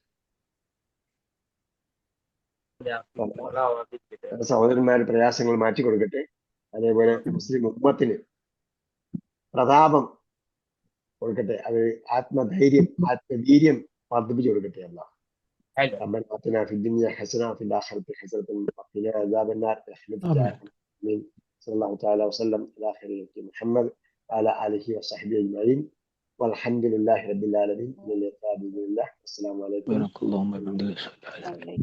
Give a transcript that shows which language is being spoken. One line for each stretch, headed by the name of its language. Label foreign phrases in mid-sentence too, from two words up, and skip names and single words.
Malayalam: സഹോദരന്മാരുടെ പ്രയാസങ്ങൾ മാറ്റി കൊടുക്കട്ടെ. അതേപോലെ മുസ്ലിം ഉമ്മത്തിന് പ്രതാപം കൊടുക്കട്ടെ. അത് ആത്മവീര്യം വർദ്ധിപ്പിച്ചു കൊടുക്കട്ടെ.
Arabic: അല്ലാഹ് ربنا آتنا في الدنيا حسنة وفي الآخرة حسنة وقنا عذاب النار برحمتك يا أرحم الراحمين. صلى الله تعالى وسلم على خير محمد وعلى آله وصحبه أجمعين والحمد لله رب العالمين. من اللقاء بإذن الله. السلام عليكم.